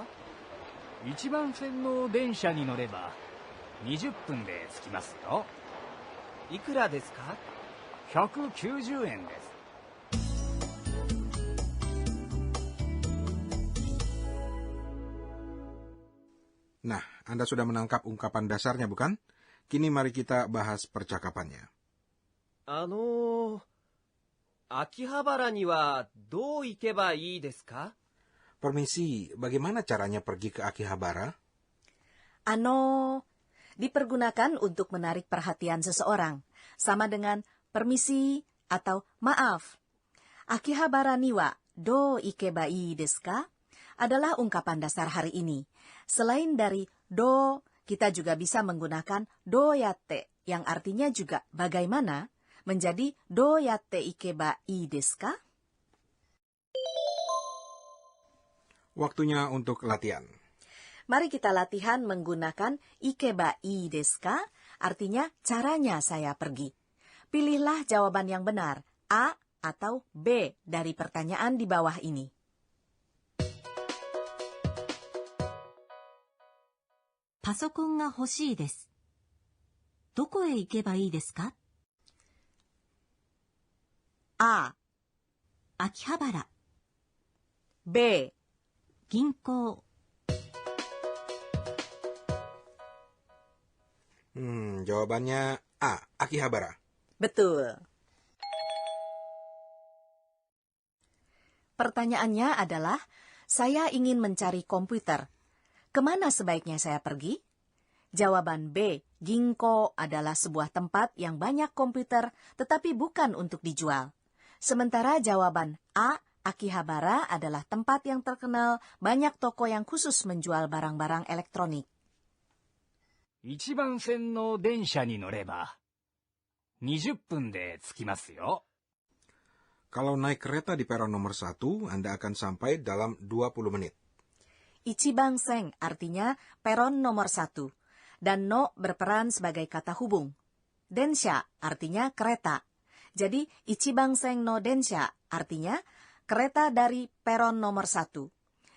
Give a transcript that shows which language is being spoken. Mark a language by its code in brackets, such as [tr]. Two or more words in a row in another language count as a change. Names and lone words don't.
[ja] 1 番線の電車に乗れば20分で着きますよ。いくらですか 190円です。 [id] Nah, Anda sudah menangkap ungkapan dasarnya, bukan? Kini mari kita bahas percakapannya. [ja] 秋葉原にはどう行けばいいですか? [id] Permisi, bagaimana caranya pergi ke Akihabara? Dipergunakan untuk menarik perhatian seseorang, sama dengan permisi atau maaf. [ja] 秋葉原にはどう行けばいいですか [id] adalah ungkapan dasar hari ini. Selain dari do, kita juga bisa menggunakan doyatte yang artinya juga bagaimana, menjadi [ja] どうやって行けばいいですか? [id] Waktunya untuk latihan. Mari kita latihan menggunakan [ja] 行けばいいですか, [id] artinya caranya saya pergi. Pilihlah jawaban yang benar, A atau B dari pertanyaan di bawah ini. [ja] パソコンが欲しいです. どこへ行けばいいですか? A. Akihabara. B. Ginkou. [id] Jawabannya A. Akihabara. Betul. Pertanyaannya adalah, saya ingin mencari komputer. Kemana sebaiknya saya pergi? Jawaban B. Ginkou adalah sebuah tempat yang banyak komputer, tetapi bukan untuk dijual. Sementara jawaban A, Akihabara adalah tempat yang terkenal, banyak toko yang khusus menjual barang-barang elektronik. [ja] 1 番線の電車に乗れば20分で着きますよ。 [id] Kalau naik kereta di peron nomor 1, Anda akan sampai dalam 20 menit. Ichibansen artinya peron nomor 1, dan no berperan sebagai kata hubung. Densha artinya kereta. Jadi, [ja] 一番線の電車 [id] artinya kereta dari peron nomor 1.